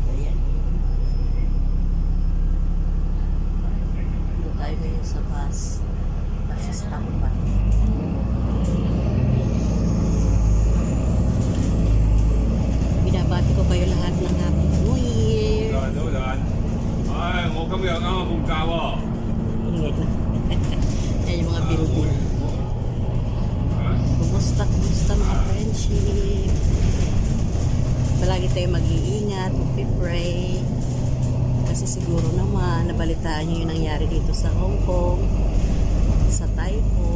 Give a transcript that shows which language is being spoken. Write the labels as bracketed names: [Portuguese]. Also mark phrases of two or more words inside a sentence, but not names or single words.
[Filipino] Ayan. Dito tayo ngayon sa bus. [English] Bus stop [Filipino] pa. Binabati ko kayo lahat ng [English] Happy New Year. [Filipino] Ay, [Cantonese] 我今日啱啱放假喎。 [Filipino] Ingay na. Yan yung mga birubil. Kumusta mga friendship? Palagi tayo mag-iingat, mag-pray. Kasi siguro naman, nabalitaan nyo yung nangyari dito sa Hong Kong, sa Taipo.